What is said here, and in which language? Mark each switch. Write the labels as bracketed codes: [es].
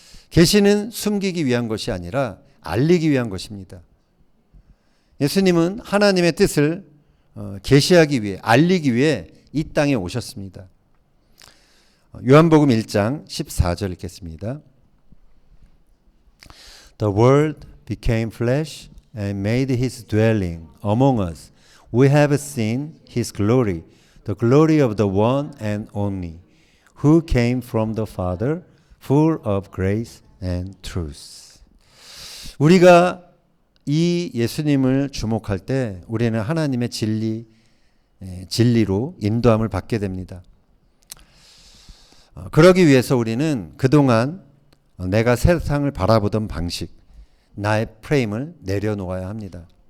[ko] 계시는 숨기기 위한 것이 아니라 알리기 위한 것입니다. 예수님은 하나님의 뜻을 계시하기 위해, 알리기 위해 이 땅에 오셨습니다. 요한복음 1장 14절 읽겠습니다. [en] The Word became flesh and made his dwelling among us. We have seen his glory, the glory of the one and only, who came from the Father, full of grace and truth. [ko] 우리가 이 예수님을 주목할 때 우리는 하나님의 진리로 인도함을 받게 됩니다. 그러기 위해서 우리는 그동안 내가 세상을 바라보던 방식, 나의 프레임을 내려놓아야 합니다.